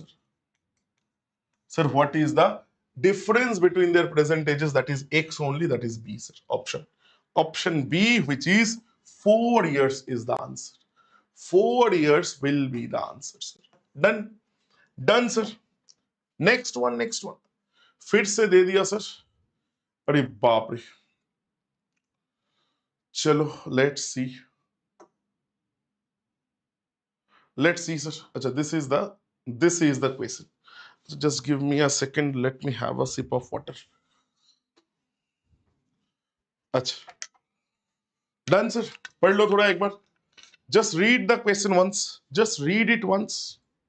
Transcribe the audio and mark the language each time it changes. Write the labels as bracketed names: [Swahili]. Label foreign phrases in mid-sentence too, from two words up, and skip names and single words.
[English] Sir, what is the difference between their present ages? That is X only, that is B, sir. Option. Option B, which is 4 years, is the answer. 4 years will be the answer, sir. Done. Done, sir. Next one, next one. [Hindi] फिर से दे दिया सर. अरे बाप रे. चलो, [English] let's see. Let's see, sir. Achha, this is the question. So just give me a second. Let me have a sip of water. Achha. Done, sir. [Hindi] पढ़ लो थोड़ा एक बार. [English] Just read the question once. Just read it once.